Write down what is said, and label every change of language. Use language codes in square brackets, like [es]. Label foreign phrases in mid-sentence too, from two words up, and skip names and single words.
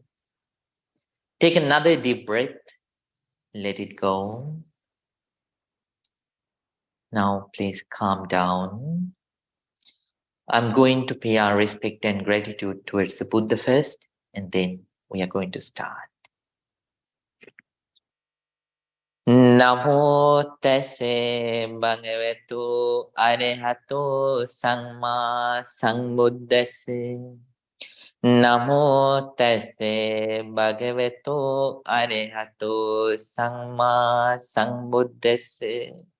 [en] Take another deep breath. Let it go. Now please calm down. I'm going to pay our respect and gratitude towards the Buddha first, and then we are going to start. [pi] Namo tassa bhagavato arahato samma sambuddhassa. Namo tassa bhagavato arahato samma sambuddhassa.